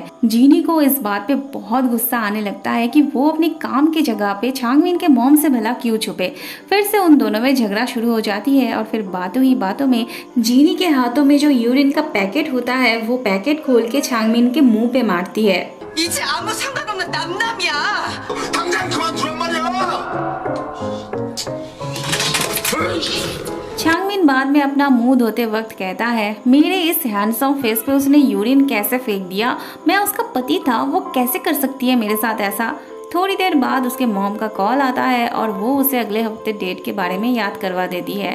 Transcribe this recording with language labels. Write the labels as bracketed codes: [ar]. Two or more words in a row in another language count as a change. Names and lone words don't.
[hi] जीनी को इस बात पे बहुत गुस्सा आने लगता है कि वो अपने काम की जगह पे चांगमिन के मॉम से भला क्यों छुपे। फिर से उन दोनों में झगड़ा शुरू हो जाती है और फिर बातों ही बातों में जीनी के हाथों में जो यूरिन का पैकेट होता है वो पैकेट खोल के चांगमिन के मुंह पे मारती है। [ko] 이제 아무 상관없는 남남이야. 당장 그만두란 말이야. [hi] चांगमिन बाद में अपना मुंह धोते वक्त कहता है, मेरे इस [en] handsome face [hi] पे उसने यूरिन कैसे फेंक दिया, मैं उसका पति था, वो कैसे कर सकती है मेरे साथ ऐसा। थोड़ी देर बाद उसके मॉम का कॉल आता है और वो उसे अगले हफ्ते डेट के बारे में याद करवा देती है।